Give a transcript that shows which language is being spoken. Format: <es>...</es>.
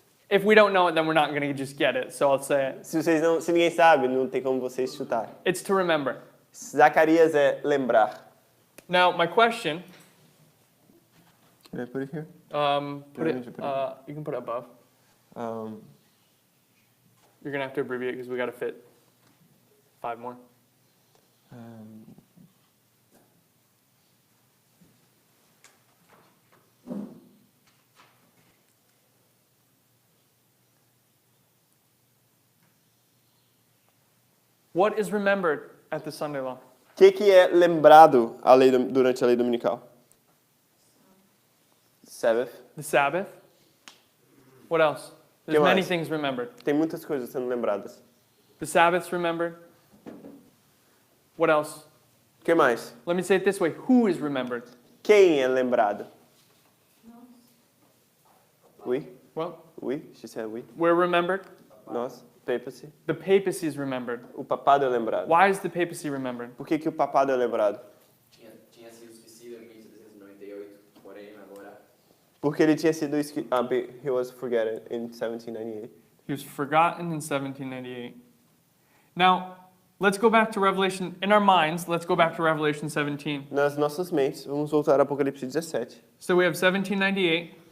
<en>If we don't know it, then we're not going to just get it, so I'll say it.</en> <pt>Se ninguém sabe, não tem como vocês chutar.</pt> <en>It's to remember.</en> <pt>Zacarias é lembrar.</pt> <en>Now, my question, Can I put it here? put it, you can put it above. You're going to have to abbreviate because we got to fit 5 more. What is remembered at the Sunday law?</en> <pt>O que é lembrado durante a lei dominical?</pt> <en>Sabbath. The Sabbath. What else? There's</en> <pt>Que</pt> <en>many</en> <pt>mais?</pt> <en>things remembered.</en> <pt>Tem muitas coisas sendo lembradas.</pt> <en>The Sabbath's remembered. What else?</en> <pt>O que mais?</pt> <en>Let me say it this way. Who is remembered?</en> <pt>Quem é lembrado?</pt> <en>We? Well, We? She said we. we're remembered.</en> <pt>Nós. Papacy.</pt> <en>The papacy is remembered.</en> <pt>O papado é lembrado.</pt> <en>Why is the papacy remembered?</en> <pt>Por que o papado é lembrado? Tinha sido esquecido em 1798, porém agora Porque ele tinha sido</pt> <en>he was forgotten in 1798. He was forgotten in 1798. Now, let's go back to Revelation. In our minds, let's go back to Revelation 17.</en> <pt>Nas nossas mentes, vamos voltar a Apocalipse 17.</pt> <en>So we have 1798.</en>